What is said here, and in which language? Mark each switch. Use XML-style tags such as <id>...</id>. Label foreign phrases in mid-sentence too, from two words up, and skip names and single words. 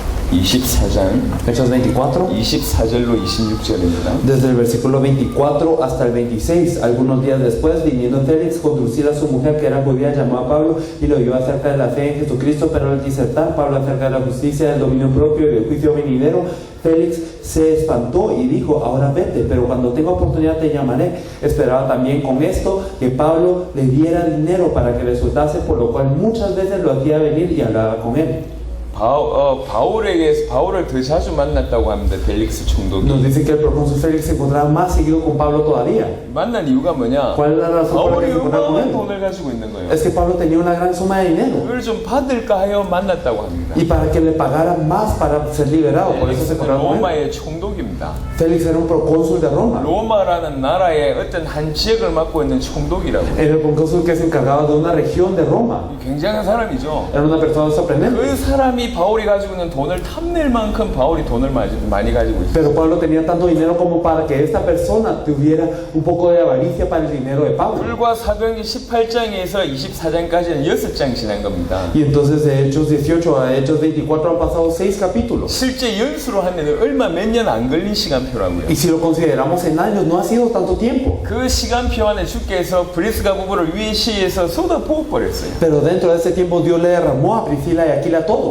<ko>24장</ko> <es>Hechos 24.</es> <ko>24절로 26절입니다.</ko> <es>Desde el versículo 24 hasta el 26, algunos días después, viniendo Félix, conducir a su mujer que era judía, llamó a Pablo y lo oyó acerca de la fe en Jesucristo, pero al disertar Pablo acerca de la justicia, del dominio propio y del juicio venidero, Félix se espantó y dijo, ahora vete, pero cuando tenga oportunidad te llamaré. Esperaba también con esto que Pablo le diera dinero para que le soltase, por lo cual muchas veces lo hacía venir y hablaba con él.</es> <ko>바울을 더 자주 만났다고 합니다. 벨릭스 총독이.</ko> <es>Nos dice que el procónsul Félix se encontraba más seguido con Pablo todavía.</es> <ko>만난 이유가 뭐냐?</ko> <es>¿Cuál es la razón por la</es> <ko>바울이</ko> <es>que se encontraba con</es> <ko>어마어마한</ko> <es>él?</es> <ko>돈을 가지고 있는 거예요.</ko> <es>Es que Pablo tenía una gran suma de dinero</es> <ko>그걸 좀 받을까 하여 만났다고 합니다.</ko> <es>y para que le pagaran más para ser liberado, por eso se</es> <ko>벨릭스는</ko> <es>encontraba con él.</es> <ko>로마의 총독입니다.</ko> <es>Félix era un procónsul de Roma.</es> <ko>로마라는 나라의 어떤 한 지역을 맡고 있는 총독이라고.</ko> <es>Era el procónsul que se encargaba de una región de Roma.</es> <ko>굉장한 사람이죠.</ko> <es>Era una persona sorprendente.</es> <ko>그 사람이 바울이 가지고 있는 돈을 탐낼 만큼 바울이 돈을 많이 가지고 있어요.</ko> <es>Pero Pablo tenía tanto dinero como para que esta persona tuviera un poco de avaricia para el dinero de Pablo.</es> <ko>불과 사도행전 18장에서 24장까지는 6장 지난 겁니다.</ko> <es>Y entonces de Hechos 18 a Hechos 24 han pasado 6 capítulos.</es> <ko>실제 연수로 하면 몇 년 안 걸린 시간표라고요.</ko> <es>Y si lo consideramos en años, no ha sido tanto tiempo.</es> <ko>그 시간표 안에 주께서 브리스가 부부를 위에 시에서 쏟아 부어버렸어요.</ko> <es>Pero dentro de ese tiempo Dios le derramó a Priscila y Aquila todo.</es>